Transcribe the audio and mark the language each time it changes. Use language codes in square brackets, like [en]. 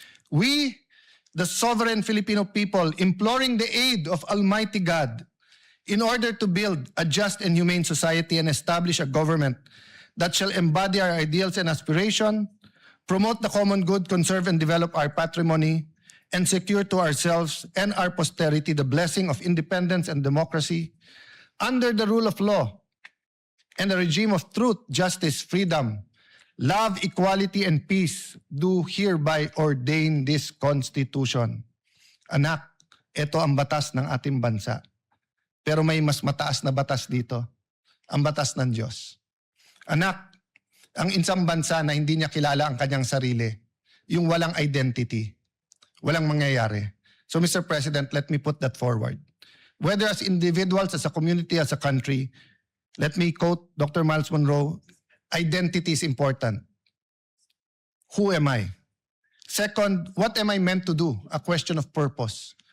[en] We, the sovereign Filipino people, imploring the aid of Almighty God, in order to build a just and humane society and establish a government that shall embody our ideals and aspiration, promote the common good, conserve and develop our patrimony, and secure to ourselves and our posterity the blessing of independence and democracy, under the rule of law and a regime of truth, justice, freedom, love, equality, and peace, do hereby ordain this Constitution. [tl] Anak, ito ang batas ng ating bansa. Pero may mas mataas na batas dito, ang batas ng Diyos. Anak, ang isang bansa na hindi niya kilala ang kanyang sarili, yung walang identity, walang mangyayari. [en] So Mr. President, let me put that forward. Whether as individuals, as a community, as a country, let me quote Dr. Miles Monroe, identity is important. Who am I? Second, what am I meant to do? A question of purpose.